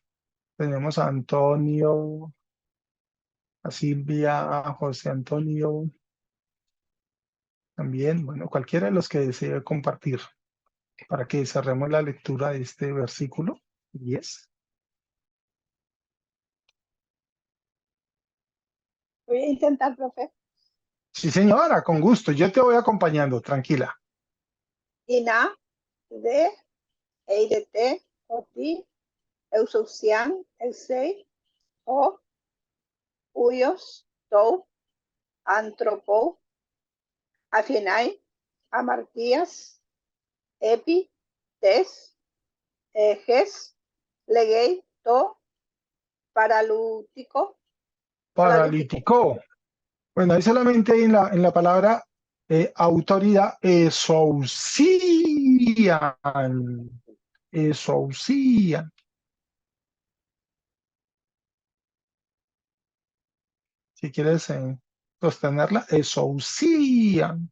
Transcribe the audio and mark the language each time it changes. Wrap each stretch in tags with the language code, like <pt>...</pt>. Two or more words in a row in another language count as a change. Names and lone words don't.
<es>Tenemos a Antonio, a Silvia, a José Antonio, también, bueno, cualquiera de los que desee compartir para que cerremos la lectura de este versículo 10. Voy a intentar, profe. Sí, señora, con gusto. Yo te voy acompañando, tranquila.</es> <el>ἵνα δέ, εἴδητε ὅτι ἐξουσίαν ἔχει ὁ υἱὸς τοῦ ἀνθρώπου ἀφιέναι ἁμαρτίας ἐπὶ τῆς γῆς λέγει τῷ παραλυτικῷ,</el> <es>Paralítico. Bueno, ahí solamente en la palabra autoridad, esousian. Esousian. Si quieres sostenerla, esousian.</es>